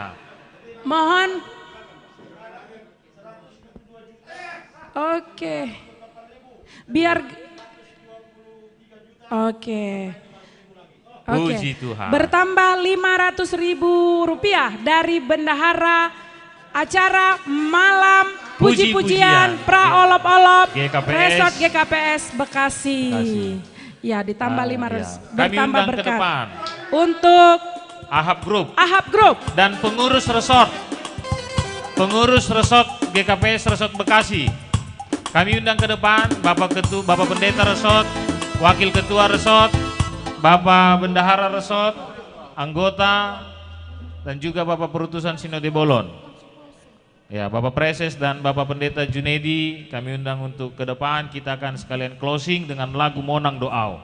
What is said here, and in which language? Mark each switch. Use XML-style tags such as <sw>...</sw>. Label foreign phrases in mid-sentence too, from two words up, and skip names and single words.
<id>Mohon. Oke. Biar Oke. Puji Tuhan. Bertambah Rp500.000 dari bendahara acara malam puji-pujian pra-olop-olop GKPS. Resort GKPS Bekasi. Ya, ditambah 500. Kami Bertambah undang ke berkat. depan. Untuk Ahab Group. Ahab Group. Dan pengurus resort. Pengurus resort GKPS Resort Bekasi. Kami undang ke depan Bapak Ketua, Bapak Pendeta Resort, Wakil Ketua Resort, Bapak Bendahara Resort, anggota, dan juga Bapak Perutusan Sinode Bolon. Ya, Bapak Preses dan Bapak Pendeta Junedi kami undang untuk ke depan, kita akan sekalian closing dengan lagu Monang Doau.</id>